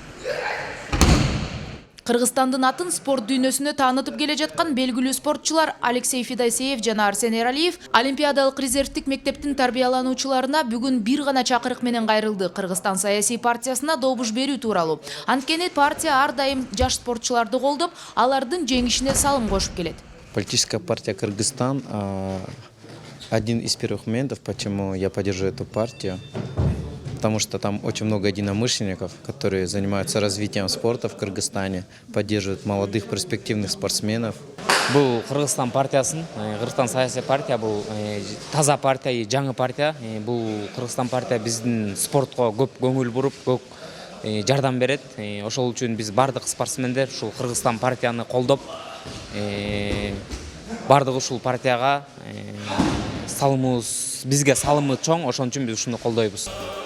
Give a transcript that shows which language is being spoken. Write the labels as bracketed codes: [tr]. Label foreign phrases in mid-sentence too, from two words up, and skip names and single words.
[ky] Кыргызстандын атын спорт дүйнөсүнө таанытып келе жаткан белгилүү спортчулар Алексей Федосеев жана Арсен Эралиев Олимпиадалык резервдик мектептин тарбиялануучуларына бүгүн бир гана чакырык менен кайрылды: Кыргызстан саясий партиясына добуш берүү тууралуу. Анткени партия ар дайым жаш спортчуларды колдоп, алардын жеңишине салым кошуп келет. [ru] Политическая партия Кыргызстан один из первых моментов, почему я поддерживаю эту партию. Потому что там очень много единомышленников, которые занимаются развитием спорта в Кыргызстане, поддерживают молодых перспективных спортсменов. [ky] Бұл Кыргызстан партиясын, Кыргызстан саясий партия, бұл таза партия, жаңы партия. Бұл Кыргызстан партия биздин спортко көп көңүл буруп, көп жардам берет. Ошол үчүн биз бардык спортсмендер ушул Кыргызстан партияны колдоп, бардык ушул партияга салымыбыз, бизге салымы чоң, ошон үчүн биз ушуну колдойбуз.